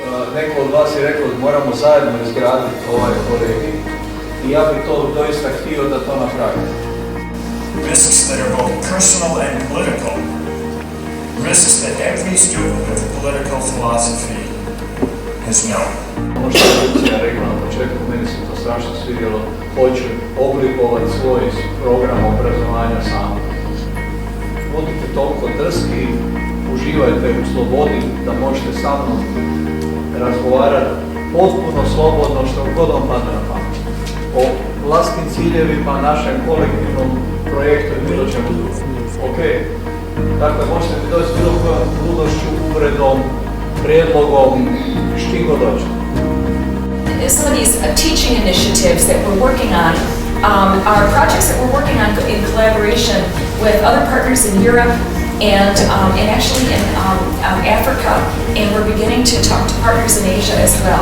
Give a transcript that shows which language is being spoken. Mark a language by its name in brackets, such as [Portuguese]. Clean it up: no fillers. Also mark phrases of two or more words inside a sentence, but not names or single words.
[Croatian] neko od vas je rekao da moramo zajedno izgraditi ovaj kolegij i ja bih to doista htio da to napravimo. [English] Risks that are both personal and political. Risks that every student with political philosophy has known. [Croatian] Ono što je Lucija rekla na početku, meni se to strašno svidjelo, hoću oblikovati svoj program obrazovanja sam. Budite toliko drski, uživajte u slobodi da možete sa mnom razgovarati potpuno slobodno što god vam padne na pamet. O vlastitim ciljevima, našem kolektivnom projektu i bilo čemu drugom. Ok, dakle možete mi doći bilo kojom ludošću, uvredom, prijedlogom, štim god dođete. [English] Some of these teaching initiatives that we're working on are projects that we're working on in collaboration with other partners in Europe and actually in Africa, and we're beginning to talk to partners in Asia as well.